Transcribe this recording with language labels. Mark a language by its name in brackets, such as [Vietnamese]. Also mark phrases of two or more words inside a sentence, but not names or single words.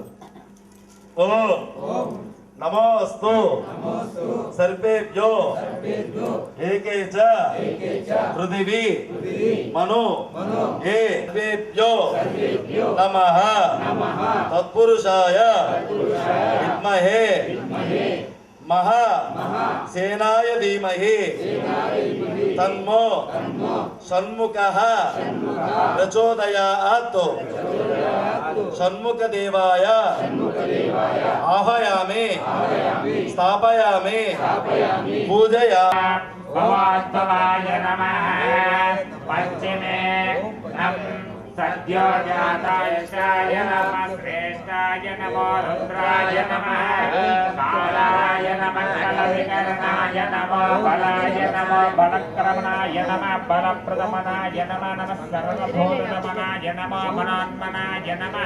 [Sanskrit] ఓం నమోస్తు సర్వేభ్యో ఏకే చ పృథివీ మను ఏ సర్వేభ్యో నమః తత్పురుషాయ విద్మహే మహా సేనాయ ధీమహి తన్మో షణ్ముఖః ప్రచోదయాత్. షణ్ముఖ దేవాయ ఆహయామి స్థాపయామి పూజయామి. भवास्तवाय नमः पश्चिमे सद्यो जाताय शाय नमः श्रेष्ठाय नमो रुद्राय नमः कालाय नमः कलविकरणाय नमो बलाय नमो बलक्रमणाय नमः बलप्रदमनाय नमः नमः सर्वभूतनमनाय नमो मनोन्मनाय नमः.